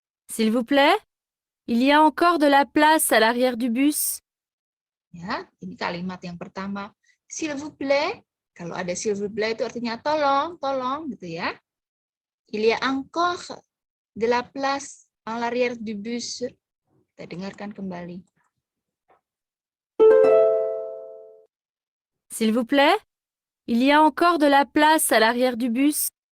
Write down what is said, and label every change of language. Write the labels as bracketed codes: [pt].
[fr] S'il vous plaît, il y a encore de la place à l'arrière du bus. [id] Ya, ini kalimat yang pertama. S'il vous plaît, kalau ada s'il vous plaît itu artinya tolong, tolong gitu ya. [fr] Il y a encore de la place à l'arrière du bus. [id] Kita dengarkan kembali. [fr] S'il vous plaît, il y a encore de la place à l'arrière du bus.